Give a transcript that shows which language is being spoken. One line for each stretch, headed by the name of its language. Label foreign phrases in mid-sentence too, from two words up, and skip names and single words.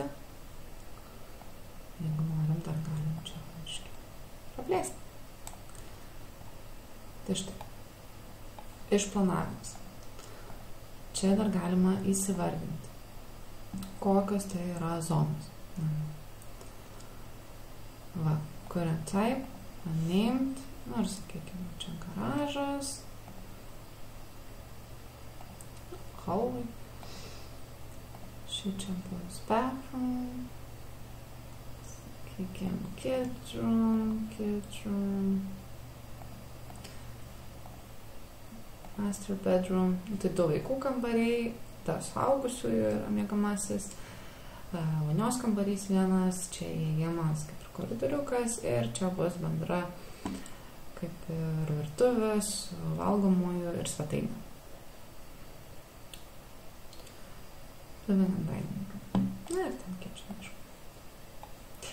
Lithuanian: Jeigu norim, dar galim čia praplėsti. Tai štai. Išplanavimas. Čia dar galima įsivardinti, kokios tai yra zonos. Va,
English: current type, unnamed,
Lithuanian: nors, sakykime, čia garažas, hallway, čia bus bathroom, sakykime,
English: kids room, master bedroom,
Lithuanian: tai 2 vaikų kambariai, tas suaugusiųjų yra miegamasis, vonios kambarys vienas, čia įėjimas kaip ir koridoriukas ir čia bus bendra kaip ir virtuvės, valgomųjų ir svetainė. Na ir ten kitchen, aišku.